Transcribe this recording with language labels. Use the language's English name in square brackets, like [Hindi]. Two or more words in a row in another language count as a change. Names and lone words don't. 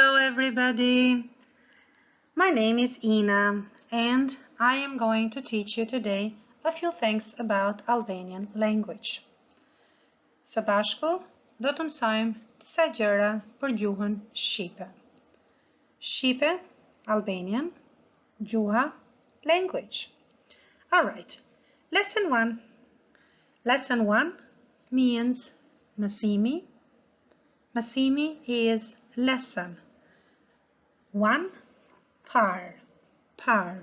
[English] everybody. My name is Ina and I am going to teach you today a few things about Albanian language. [Albanian] Së bashku do të mësojmë disa gjëra për gjuhën shqipe. Shqipe, Albanian, gjuha, [English] language. All right. Lesson 1. Lesson 1 means Mesimi. Mesimi is lesson. [Albanian] 1. Pare.